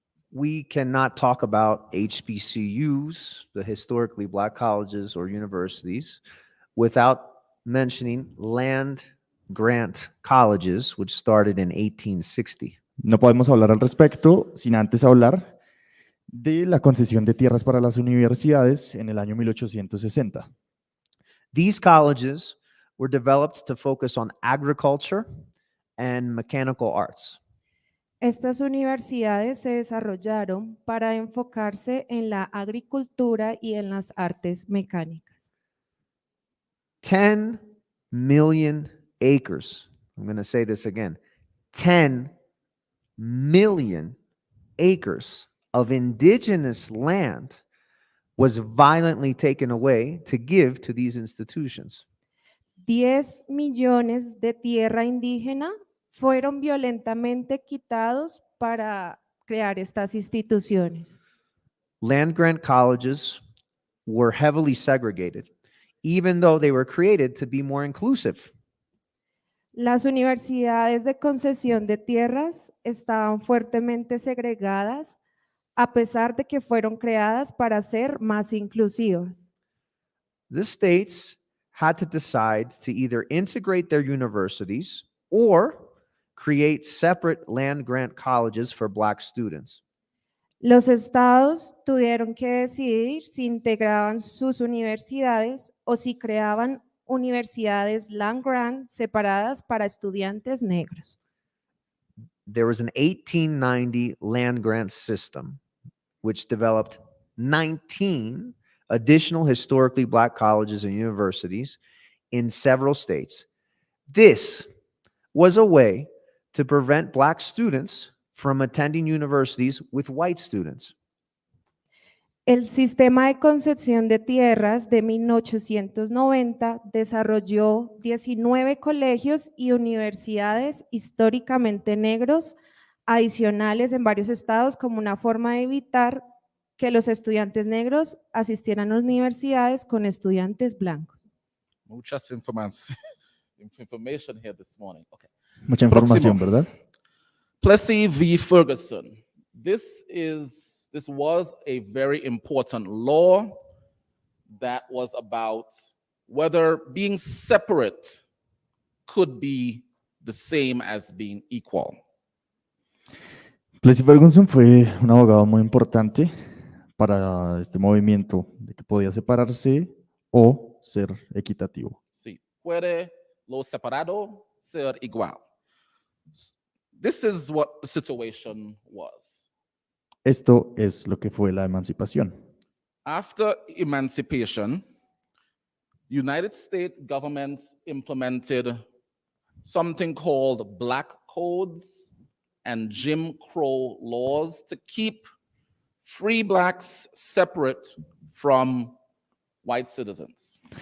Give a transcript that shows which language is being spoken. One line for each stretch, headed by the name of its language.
English: We cannot talk about HBCUs, the historically black colleges or universities, without mentioning land grant colleges, which started in 1860.
Spanish: No podemos hablar al respecto sin antes hablar de la concesión de tierras para las universidades en el año 1860.
English: These colleges were developed to focus on agriculture and mechanical arts.
Spanish: Estas universidades se desarrollaron para enfocarse en la agricultura y en las artes mecánicas.
English: 10 million acres. I'm going to say this again. 10 million acres of indigenous land was violently taken away to give to these institutions.
Spanish: 10 millones de tierra indígena fueron violentamente quitados para crear estas instituciones.
English: Land grant colleges were heavily segregated, even though they were created to be more inclusive.
Spanish: Las universidades de concesión de tierras estaban fuertemente segregadas, a pesar de que fueron creadas para ser más inclusivas.
English: The states had to decide to either integrate their universities or create separate land-grant colleges for Black students.
Spanish: Los estados tuvieron que decidir si integraban sus universidades o si creaban universidades land-grant separadas para estudiantes negros.
English: There was an 1890 land-grant system which developed 19 additional historically Black colleges and universities in several states. This was a way to prevent Black students from attending universities with white students.
Spanish: El sistema de concesión de tierras de 1890 desarrolló 19 colegios y universidades históricamente negros adicionales en varios estados como una forma de evitar que los estudiantes negros asistieran a universidades con estudiantes blancos. Muchas
English: information here this morning. Okay.
Spanish: Mucha información, ¿verdad?
English: Plessy v. Ferguson. This was a very important law that was about whether being separate could be the same as being equal.
Spanish: Plessy Ferguson fue un abogado muy importante para este movimiento de que podía separarse o ser equitativo. Sí, puede lo separado ser igual.
English: This is what the situation was.
Spanish: Esto es lo que fue la emancipación.
English: After emancipation, United States governments implemented something called Black Codes and Jim Crow laws to keep free Blacks separate from white citizens.